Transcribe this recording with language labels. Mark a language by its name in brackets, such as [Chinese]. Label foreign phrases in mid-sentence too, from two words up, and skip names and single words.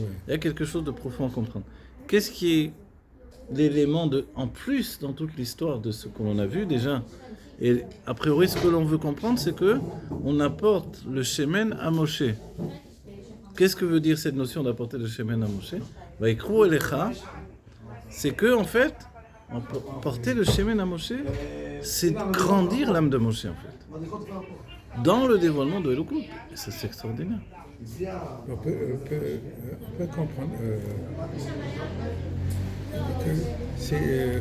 [French] Il y a quelque chose de profond à comprendre. Qu'est-ce qui est l'élément en plus dans toute l'histoire de ce que l'on a vu déjà? Et a priori, ce que l'on veut comprendre, c'est que on apporte le Shemen à Moshe. Qu'est-ce que veut dire cette notion d'apporter le Shemen à Moshe? [Hebrew] ויקחו אליך, [French] c'est que en fait, porter le Shemen à Moshe, c'est grandir l'âme de Moshe en fait. Dans le dévoilement de Elokout. Et ça, c'est extraordinaire. On peut comprendre que c'est...